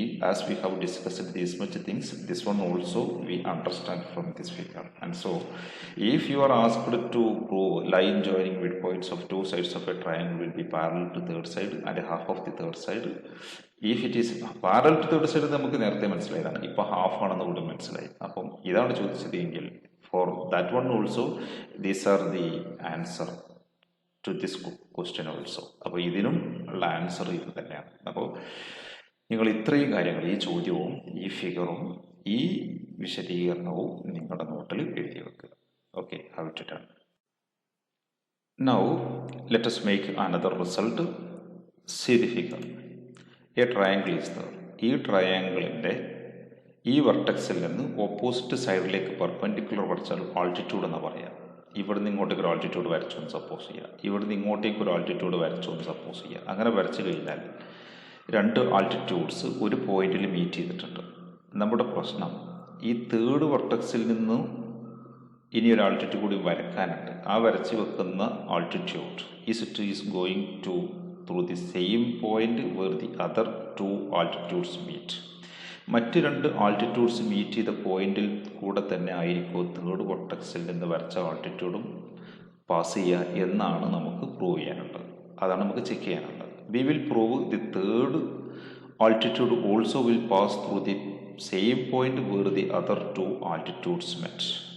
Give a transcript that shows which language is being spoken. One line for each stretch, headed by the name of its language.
English: As we have discussed these much things, this one also we understand from this figure. And so, if you are asked to prove line joining midpoints of two sides of a triangle will be parallel to third side and half of the third side, if it is parallel to third side
Malayalam: നമുക്ക് നേരത്തെ മനസ്സിലായതാണ്, ഇപ്പൊ half ആണെന്ന് കൂടി മനസ്സിലായി. അപ്പം ഇതാണ് ചോദിച്ചത് എങ്കിൽ
English: For that one also these are the answer to this question also.
Malayalam: അപ്പോൾ ഇതിനും ഉള്ള ആൻസർ ഇത് തന്നെയാണ്. അപ്പോൾ നിങ്ങൾ ഇത്രയും കാര്യങ്ങൾ, ഈ ചോദ്യവും ഈ ഫിഗറും ഈ വിശദീകരണവും നിങ്ങളുടെ നോട്ടിൽ എഴുതി വെക്കുക.
English: Okay, how to done. Now let us make another result. See the figure. A triangle is there.
Malayalam: ഈ ട്രയാങ്കിളിൻ്റെ ഈ വെർട്ടെക്സിൽ നിന്ന് ഓപ്പോസിറ്റ് സൈഡിലേക്ക് പെർപെൻഡിക്കുലർ വരച്ചാൽ ആൾട്ടിറ്റ്യൂഡ് എന്ന് പറയാം. ഇവിടുന്ന് ഇങ്ങോട്ടേക്ക് ഒരു ആൾട്ടിറ്റ്യൂഡ് വരച്ചു എന്ന് സപ്പോസ് ചെയ്യുക, ഇവിടുന്ന് ഇങ്ങോട്ടേക്ക് ഒരു ആൾട്ടിറ്റ്യൂഡ് വരച്ചു എന്ന് സപ്പോസ് ചെയ്യുക. അങ്ങനെ വരച്ചു കഴിഞ്ഞാൽ രണ്ട് ആൾട്ടിറ്റ്യൂഡ്സ് ഒരു പോയിന്റിൽ മീറ്റ് ചെയ്തിട്ടുണ്ട്. നമ്മുടെ പ്രശ്നം ഈ തേർഡ് വെർട്ടെക്സിൽ നിന്നും ഇനി ഒരു ആൾട്ടിറ്റ്യൂഡ് കൂടി വരക്കാനുണ്ട്. ആ വരച്ച് വെക്കുന്ന
English: Altitude is going to through the same point where the other two altitudes meet.
Malayalam: മറ്റ് രണ്ട് ആൾട്ടിറ്റ്യൂഡ്സ് മീറ്റ് ചെയ്ത പോയിന്റിൽ കൂടെ തന്നെ ആയിരിക്കും തേർഡ് വെർട്ടെക്സിൽ നിന്ന് വരച്ച ആൾട്ടിറ്റ്യൂഡും പാസ് ചെയ്യുക എന്നാണ് നമുക്ക് പ്രൂവ് ചെയ്യാനുള്ളത്. അതാണ് നമുക്ക് ചെക്ക് ചെയ്യാനുള്ളത്.
English: We will prove the third altitude also will pass through the same point where the other two altitudes met.